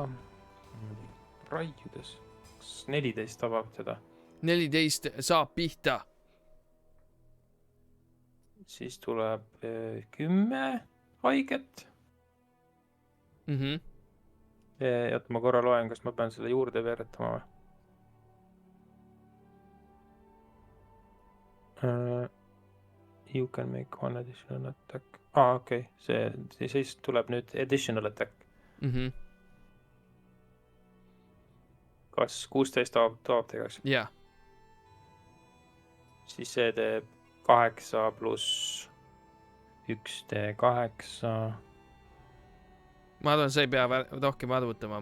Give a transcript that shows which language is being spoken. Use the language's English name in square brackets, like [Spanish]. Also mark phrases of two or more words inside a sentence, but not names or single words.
[Estonian] Raiudes. 14 tabab teda. 14 saab pihta. Siis tuleb 10 haiget. Ja ma korra loen, kas ma pean selle juurde veeretama. [English] You can make one additional attack. [Estonian] Okei. Siis tuleb nüüd [English] additional attack. [Estonian] Kas 16 tabab tegaks? Jah. Siis see teeb 8 pluss 1 D8. Ma arvan, sa ei pea rohkem arvutama.